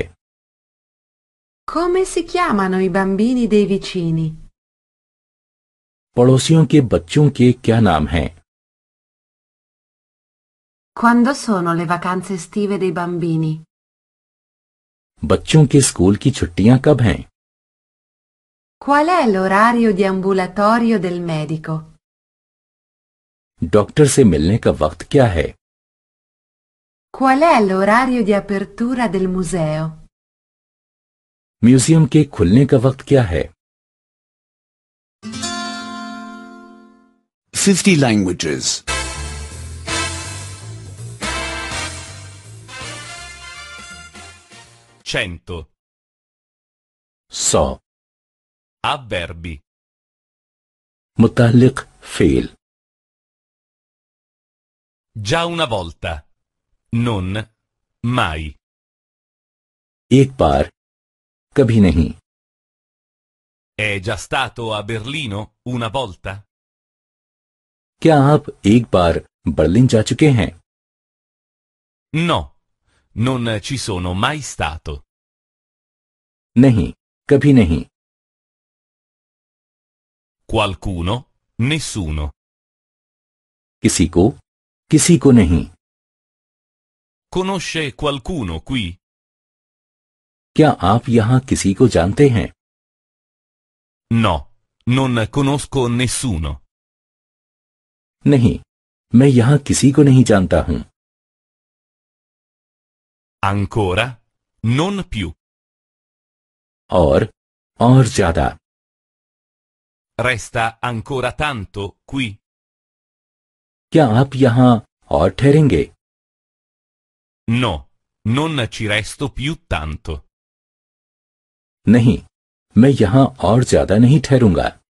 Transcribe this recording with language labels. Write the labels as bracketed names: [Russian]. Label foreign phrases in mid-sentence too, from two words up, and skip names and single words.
[Italian] Come si chiamano i bambini dei vicini? [Hindi] पड़ोसियों के बच्चों के क्या नाम हैं? [Italian] Quando sono le vacanze estive dei bambini? [Hindi] बच्चों के स्कूल की छुट्टियां कब हैं? [Italian] Qual è l'orario di ambulatorio del medico? [Hindi] डॉक्टर से मिलने का वक्त क्या है? [Italian] Qual è l'orario di apertura del museo? [Hindi] म्यूजियम के खुलने का वक्त क्या है? [English] 50 languages. 100. 100 [Italian] Avverbi. [Hindi] मुताल्लिक फेल। [Italian] Già una volta. Non mai. [Hindi] एक बार, कभी नहीं। [Italian] È già stato a Berlino una volta? [Hindi] क्या आप एक बार बर्लिन जा चुके हैं? [Italian] No, non ci sono mai stato. [Hindi] नहीं, कभी नहीं। [Italian] Qualcuno, nessuno. [Hindi] किसी को नहीं। [Italian] Conosce qualcuno qui? [Hindi] क्या आप यहाँ किसी को जानते हैं? [Italian] No, non conosco nessuno. [Hindi] नहीं, मैं यहाँ किसी को नहीं जानता हूँ। [Italian] Ancora? Non più. [Hindi] और ज्यादा। [Italian] Resta ancora tanto qui? [Hindi] क्या आप यहाँ और ठहरेंगे? [Italian] No, non ci resto più tanto. [Hindi] नहीं, मैं यहाँ और ज्यादा नहीं ठहरूंगा।